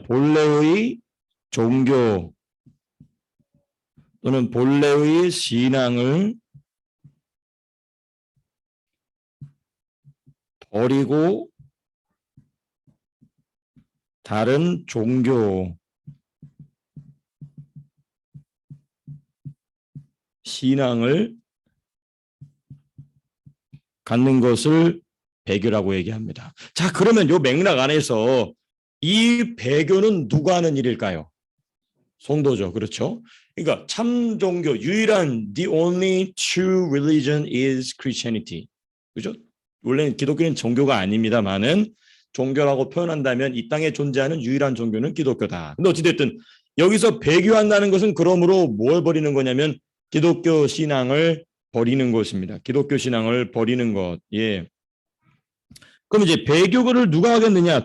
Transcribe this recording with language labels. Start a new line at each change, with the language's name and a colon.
Korean: 본래의 종교 또는 본래의 신앙을 버리고 다른 종교, 신앙을 갖는 것을 배교라고 얘기합니다. 자, 그러면 이 맥락 안에서 이 배교는 누가 하는 일일까요? 성도죠. 그렇죠? 그러니까 참 종교, 유일한
English: the only true religion is Christianity.
Korean: 그죠? 원래는 기독교는 종교가 아닙니다만은 종교라고 표현한다면 이 땅에 존재하는 유일한 종교는 기독교다. 근데 어찌됐든 여기서 배교한다는 것은 그러므로 뭘 버리는 거냐면 기독교 신앙을 버리는 것입니다. 기독교 신앙을 버리는 것. 예. 그럼 이제 배교를 누가 하겠느냐?